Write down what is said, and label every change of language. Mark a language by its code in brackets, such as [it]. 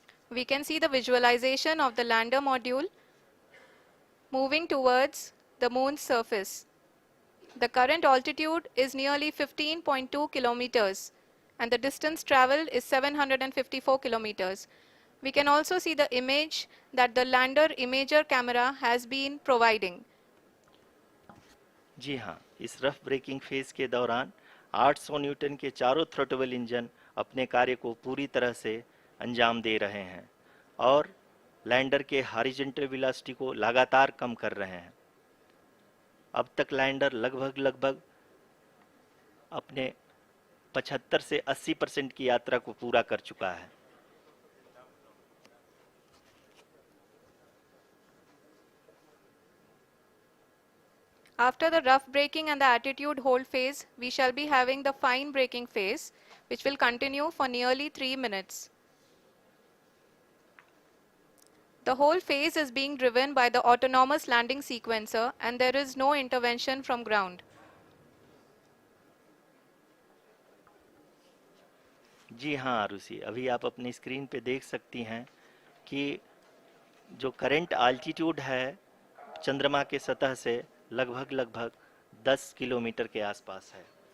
[en] We can see the visualization of the lander module moving towards the moon's surface. The current altitude is nearly 15.2 kilometers and the distance traveled is 754 kilometers. We can also see the image that the lander imager camera has been providing. [hi] जी हाँ, इस rough breaking phase के दौरान 800 Newton के चारों throttle engine अपने कार्य को पूरी तरह से अंजाम दे रहे हैं और लैंडर के हॉरिजॉन्टल वेलोसिटी को लगातार कम कर रहे हैं। अब तक लैंडर लगभग अपने 75 से 80% की यात्रा को पूरा कर चुका है। [en] After the rough braking and the attitude hold phase, we shall be having the fine braking phase, which will continue for nearly 3 minutes. The whole phase is being driven by the autonomous landing sequencer and there is no intervention from ground. [hi] जी हाँ आरुषि, अभी आप अपनी screen पे देख सकती हैं कि जो करंट आल्टीट्यूड है चंद्रमा के सतह से लगभग 10 किलोमीटर के आसपास है।